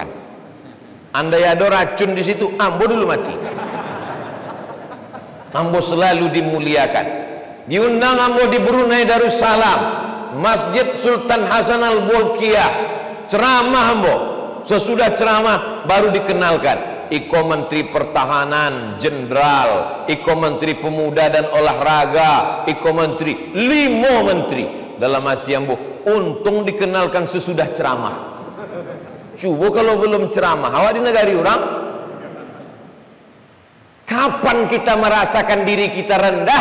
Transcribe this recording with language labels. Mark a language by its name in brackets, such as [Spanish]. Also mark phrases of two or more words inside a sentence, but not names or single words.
[Indonesian] Andai ada racun di situ, ambo dulu mati. Ambo selalu dimuliakan. Diundang ambo di Brunei Darussalam, Masjid Sultan Hasan Al-Bolkiah, ceramah ambo. Sesudah ceramah baru dikenalkan iko Menteri Pertahanan Jenderal, iko Menteri Pemuda dan Olahraga, iko Menteri, 5 menteri. Dalam hati ambo, untung dikenalkan sesudah ceramah. Coba kalau belum ceramah awak di negari orang. Kapan kita merasakan diri kita rendah?